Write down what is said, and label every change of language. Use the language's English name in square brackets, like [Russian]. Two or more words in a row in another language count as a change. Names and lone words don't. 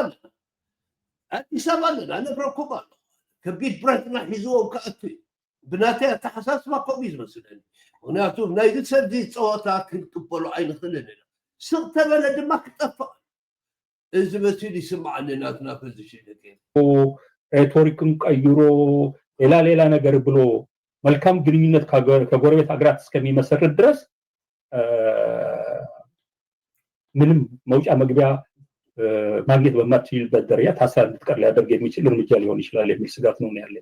[Tigrinya] ኣበባ ኣለና ነግረኩም ኣሎ ከቢድ ብረትና ሒዝዎም ከኣቱ ብናተይ ኣተሓሳስባ ከምኡ እዩ ዝመስለኒ ምክንያቱም ናይዚ ሰብ ፀወታ ክንቅበሎ ኣይንኽእልን ኢና ስቕ ተበለ ድማ ክጠፍእ እዚ መሲሉ ይስማዓኒ ናትና ፖዚሽን [Amharic] ሬቶሪክን ቀይሮ ሌላ ነገር ብሎ መልካም ግንኙነት ከጎረቤት ሀገራት እስከሚመሰረት ድረስ ምንም መውጫ መግቢያ ማግኘት በማትችልበት ደረጃ ታሳቢ እንድትቀር ሊያደርግ የሚችል እርምጃ ሊሆን ይችላል የሚል ስጋት ነው ያለኝ